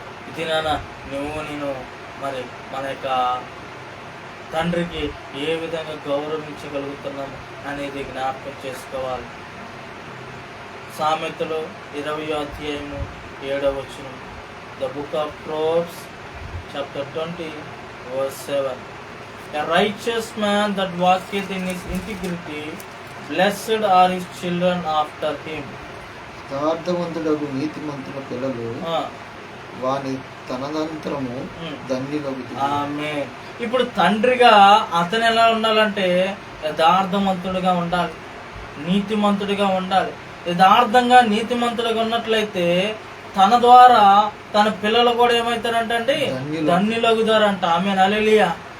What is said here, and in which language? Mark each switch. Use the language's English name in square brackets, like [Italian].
[Telugu] ఇది నాన్న నేను మరి మన యొక్క తండ్రికి ఏ విధంగా గౌరవించగలుగుతున్నాము అనేది జ్ఞాపకం చేసుకోవాలి. సామెతలు 20వ అధ్యాయము 7వ వచనం. [English] The book of Proverbs chapter 20 verse 7. A righteous man that walketh in his integrity, blessed are his children after him. [Telugu] యథార్థవంతుడగు నీతిమంతుల పిల్లలు వాని తనదంతరము ధన్యులగును. ఆమేన్. ఇప్పుడు తండ్రిగా అతను ఎలా ఉండాలంటే యథార్థవంతుడిగా ఉండాలి, నీతిమంతుడిగా ఉండాలి. యథార్థంగా నీతిమంతుడిగా ఉన్నట్లయితే తన ద్వారా తన పిల్లలు కూడా ఏమవుతారంటే ధన్యులగుతారంట. ఆమేన్. హల్లెలూయా.